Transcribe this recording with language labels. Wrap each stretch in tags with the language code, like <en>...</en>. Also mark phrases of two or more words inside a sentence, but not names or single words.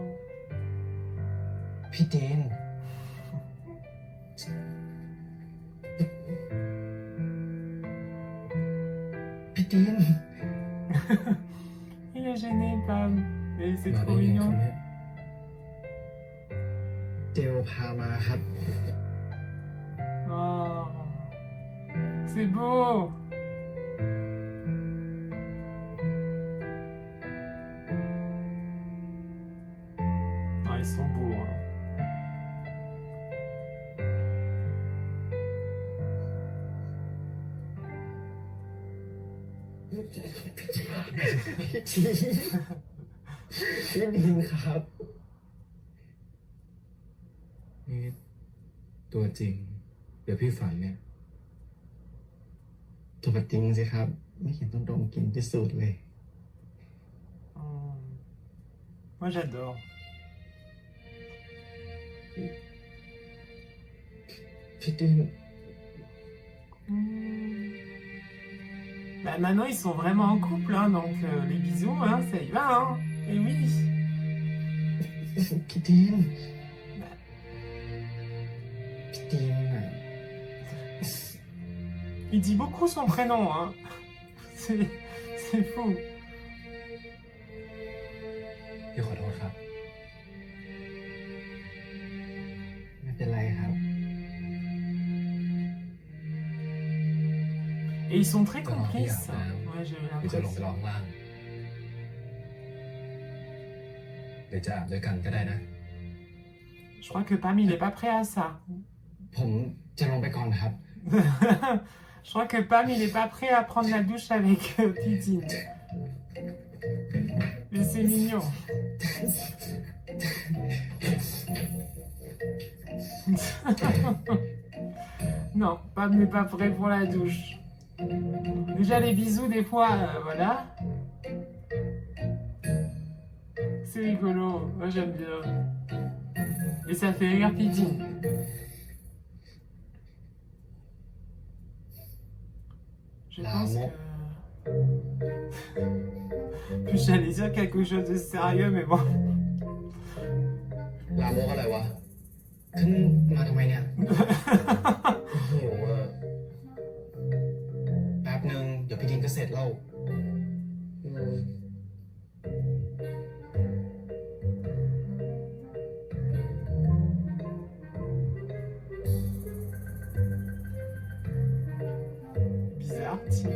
<th>พี่เจน พี่เจน</th> <fr>Il est gêné, Pam. Mais c'est</fr> <th>มาได้</th> <fr>trop</fr> <th>ไงครับ</th> <fr>mignon.</fr> <th>เนี่ยเจลพามาครับ</th> <fr>Oh, c'est beau. Oh, ils sont beaux. Hein.</fr> <th>พี่จีพี่ดินครับ นี่ตัวจริง เดี๋ยวพี่ฝันเนี่ย ตัวจริงสิครับ ไม่เห็นต้องดมกลินที่สุดเลย</th> <fr>Hmm. Moi, j'adore.</fr> <th>พี่ดิน Hmm.</th> <fr>Bah, maintenant, ils sont vraiment en couple, hein, donc les bisous, hein, ça y va. Hein. Et oui.</fr> <th>พี่ดิน</th> <fr>Bah,</fr> <th>พี่ดินอ่ะ</th> <fr>il dit beaucoup son prénom. Hein. C'est fou.</fr> <th>พี่ขอโทษครับ ไม่เป็นไรครับ</th> <fr>Et ils sont très Dans leur complices. regard, Ouais, j'ai</fr> <th>เดี๋ยวจะลงไปรอ</th> <fr>l'impression.</fr> <th>ข้างล่าง เดี๋ยวจะอาบด้วยกันก็ได้นะ</th> <fr>Je crois que Pam, il est pas prêt à ça.</fr> <th>ผม จะลงไปก่อนนะครับ</th> <fr>Je crois que Pam, il est pas prêt à prendre la douche avec Pidine. Mais c'est mignon. Non, Pam n'est pas prêt pour la douche. Déjà les bisous des fois, voilà. C'est rigolo, moi j'aime bien. Et ça fait rire Pidine. Je pense que... J'allais dire quelque chose de sérieux, mais bon.</fr> <th>ลามกอะไรวะขึ้นมาทำไมเนี่ยหิวอ่ะแป๊บนึงเดี๋ยวพี่ดินก็เสร็จแล้วอืม</th> <fr>Bizarre, tiens.</fr>